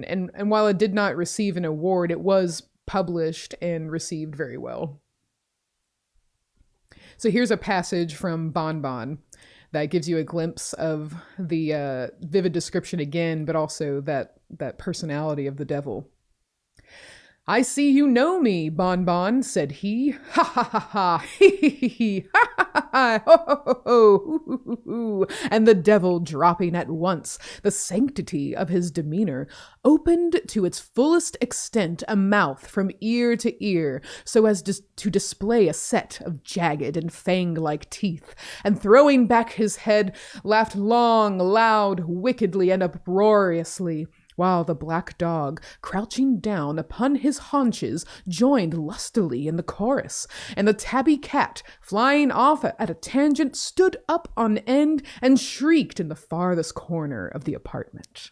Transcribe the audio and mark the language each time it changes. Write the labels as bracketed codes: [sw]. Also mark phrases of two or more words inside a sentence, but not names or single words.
[en] And while it did not receive an award, it was published and received very well. So here's a passage from Bon Bon that gives you a glimpse of the vivid description again, but also that personality of the devil. "I see you know me, Bon Bon," said he. "Ha ha ha ha, hee hee hee hee, ha ha ha ha, ho ho ho ho, hoo hoo hoo." And the devil, dropping at once the sanctity of his demeanor, opened to its fullest extent a mouth from ear to ear, so as to display a set of jagged and fang-like teeth, and throwing back his head, laughed long, loud, wickedly, and uproariously, while the black dog, crouching down upon his haunches, joined lustily in the chorus, and the tabby cat, flying off at a tangent, stood up on end and shrieked in the farthest corner of the apartment.